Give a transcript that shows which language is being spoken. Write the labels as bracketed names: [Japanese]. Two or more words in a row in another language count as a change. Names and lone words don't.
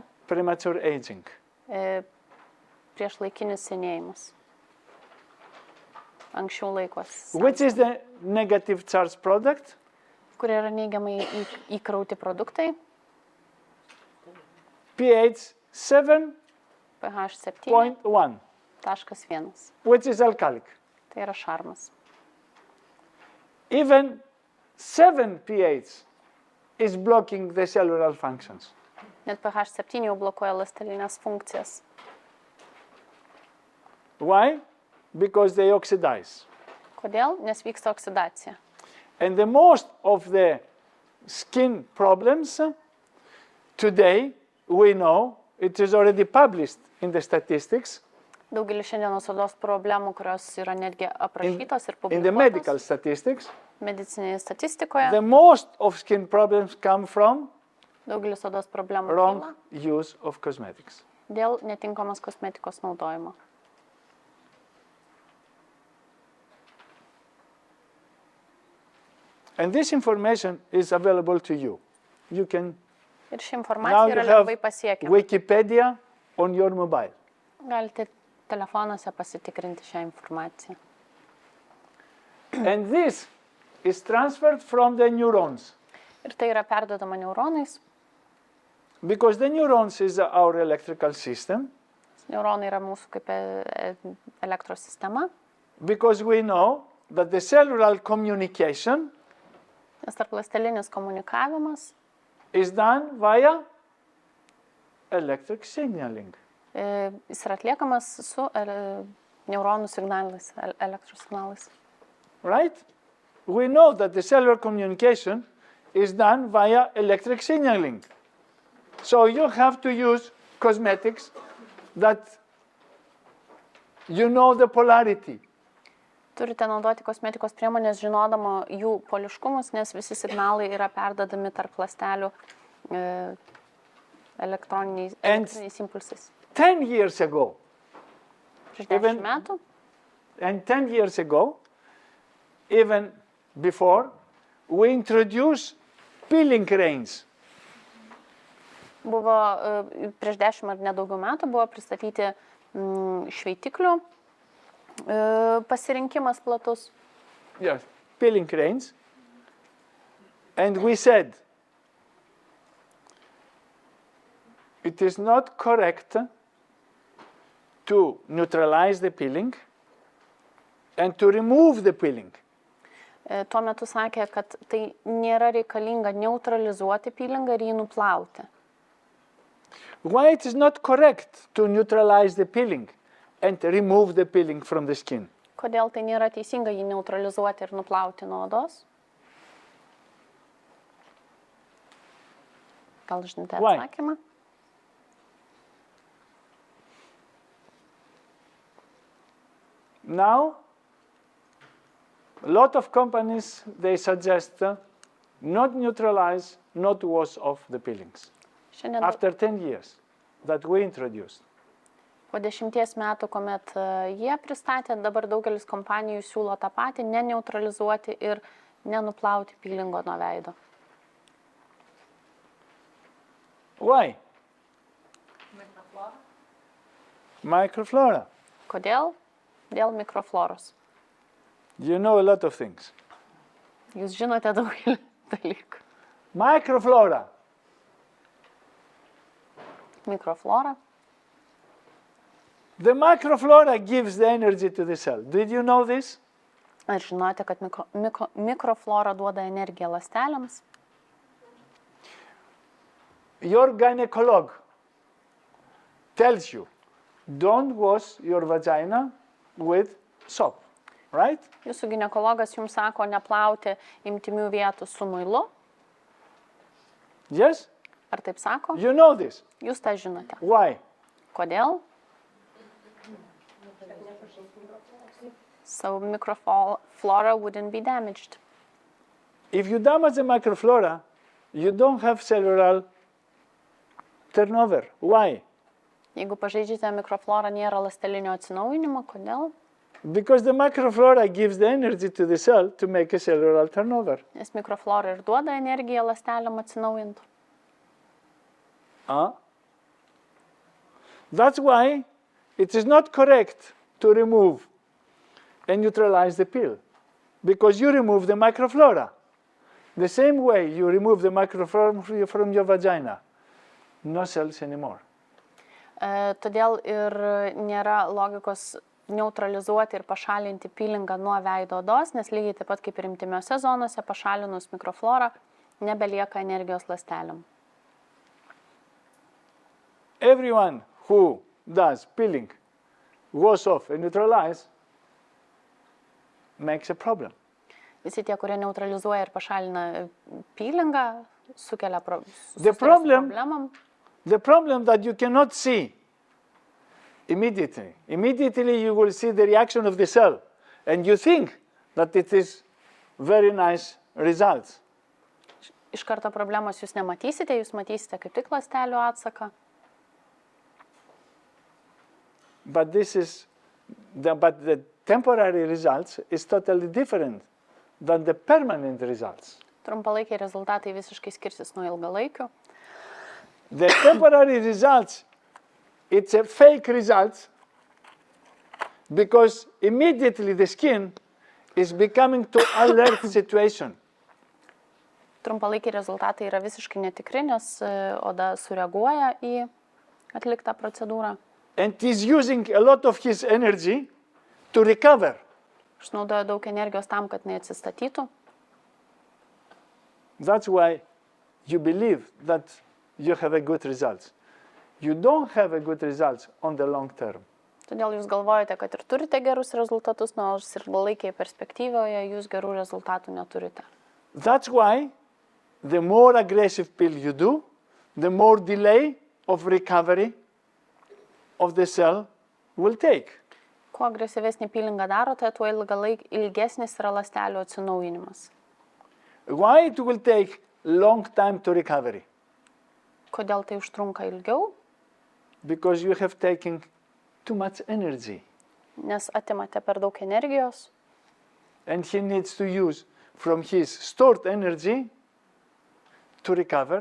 [English] premature aging. [Lithuanian] priešlaikinis senėjimas. Anksčiau laikos. [English] Which is the negative charged product? [Lithuanian] Kurie yra neigiamai įkrauti produktai. [English] pH 7.1, pH 7.1, which is alkalic. [Lithuanian] tai yra šarmas. [English] Even 7 pH is blocking the cellular functions. [Lithuanian] Net pH 7 jau blokuoja ląstelinės funkcijas. [English] Why? Because they oxidize. [Lithuanian] Kodėl? Nes vyksta oksidacija. [English] And the most of the skin problems today, we know, it is already published in the statistics, [Lithuanian] Daugelis šiandienos odos problemų, kurios yra netgi aprašytos ir [English] in the medical [Lithuanian] publikuotos [English] statistics, [Lithuanian] medicinėje statistikoje. [English] the most of skin problems come from [Lithuanian] Daugelis odos problemų [English] wrong [Lithuanian] kyla [English] use of cosmetics. [Lithuanian] dėl netinkamos kosmetikos naudojimo. [English] And this information is available to you. You can, [Lithuanian] Ir ši [English] now [Lithuanian] informacija [English] you [Lithuanian] yra [English] have [Lithuanian] lengvai pasiekiama. [English] Wikipedia on your mobile. [Lithuanian] Galite telefonuose pasitikrinti šią informaciją. [English] And this is transferred from the neurons, [Lithuanian] Ir tai yra perduodama neuronais. [English] because the neurons is our electrical system, [Lithuanian] Neuronai yra mūsų kaip elektros sistema. [English] because we know that the cellular communication [Lithuanian] Nes tarp ląstelinis komunikavimas [English] is done via electric signaling. [Lithuanian] Jis yra atliekamas su neuronų signalais, elektros signalais. [English] Right? We know that the cellular communication is done via electric signaling. So you have to use cosmetics that you know the polarity. [Lithuanian] Turite naudoti kosmetikos priemonės žinodama jų poliškumus, nes visi signalai yra perdodami tarp ląstelių elektroniniais impulsais. [English] 10 years ago, [Lithuanian] Prieš 10 metų, [English] and 10 years ago, even before, we introduced peeling cranes. [Lithuanian] buvo prieš 10 ar nedaugiau metų buvo pristatyti šveitiklių pasirinkimas platus. [English] Yes, peeling cranes. And we said, it is not correct to neutralize the peeling and to remove the peeling. [Lithuanian] Tuo metu sakė, kad tai nėra reikalinga neutralizuoti peelingą ir jį nuplauti. [English] Why it is not correct to neutralize the peeling and remove the peeling from the skin? [Lithuanian] Kodėl tai nėra teisinga jį neutralizuoti ir nuplauti nuo odos? Gal žinote atsakymą? [English] Now, a lot of companies, they suggest not neutralize, not wash off the peelings. [Lithuanian] Šiandien [English] After 10 years that we introduced. [Lithuanian] po 10 metų, kuomet jie pristatė, dabar daugelis kompanijų siūlo tą patį, neneutralizuoti ir nenuplauti peelingo nuo veido. [English] Why? Microflora. Microflora. [Lithuanian] Kodėl? Dėl mikrofloros. [English] You know a lot of things. [Lithuanian] Jūs žinote daugelį dalykų. [English] Microflora. [Lithuanian] Mikroflora. [English] The microflora gives the energy to the cell. Did you know this? [Lithuanian] Ar žinote, kad mikroflora duoda energiją ląstelėms? [English] Your gynecolog tells you, don't wash your vagina with soap, right? [Lithuanian] Jūsų ginekologas jums sako neplauti intimių vietų su muilu. [English] Yes? [Lithuanian] Ar taip sako? [English] You know this. [Lithuanian] Jūs tą žinote. [English] Why? [Lithuanian] Kodėl? [English] So microflora wouldn't be damaged. If you damage the microflora, you don't have cellular turnover. Why? [Lithuanian] Jeigu pažeidžiate mikroflorą, nėra ląstelinio atsinaujinimo. Kodėl? [English] Because the microflora gives the energy to the cell to make a cellular turnover. [Lithuanian] Nes mikroflora ir duoda energiją ląstelėm atsinaujinti. [English] That's why it is not correct to remove and neutralize the peel, because you remove the microflora. The same way you remove the microflora from your vagina. No cells anymore. [Lithuanian] Todėl ir nėra logikos neutralizuoti ir pašalinti peelingą nuo veido odos, nes lygiai taip pat kaip ir intymiose zonose pašalinus mikroflorą nebelieka energijos ląstelėm. [English] Everyone who does peeling, wash off and neutralize, makes a problem. [Lithuanian] Visi tie, kurie neutralizuoja ir pašalina peelingą, sukelia problemam. [English] The problem that you cannot see immediately. Immediately you will see the reaction of the cell and you think that it is very nice results. [Lithuanian] Iš karto problemos jūs nematysite, jūs matysite kaip tik ląstelių atsaką. [English] But the temporary results is totally different than the permanent results. [Lithuanian] Trumpalaikiai rezultatai visiškai skirsis nuo ilgalaikių. [English] The temporary results, it's a fake result because immediately the skin is becoming to alert situation. [Lithuanian] Trumpalaikiai rezultatai yra visiškai netikri, nes oda sureaguoja į atliktą procedūrą. [English] And he's using a lot of his energy to recover. [Lithuanian] Išnaudoja daug energijos tam, kad neatsistatytų. [English] That's why you believe that you have a good result. you don't have a good results on the long term. [Lithuanian] Todėl jūs galvojate, kad ir turite gerus rezultatus, nors ir ilgalaikėje perspektyvoje jūs gerų rezultatų neturite. [English] That's why the more aggressive pill you do, the more delay of recovery of the cell will take. [Lithuanian] Kuo agresyvesnį pylingą darote, tuo ilgesnis yra ląstelių atsinaujinimas. [English] Why it will take long time to recovery? [Lithuanian] Kodėl tai užtrunka ilgiau? [English] Because you have taken too much energy. [Lithuanian] Nes atimate per daug energijos. [English] And he needs to use from his stored energy to recover.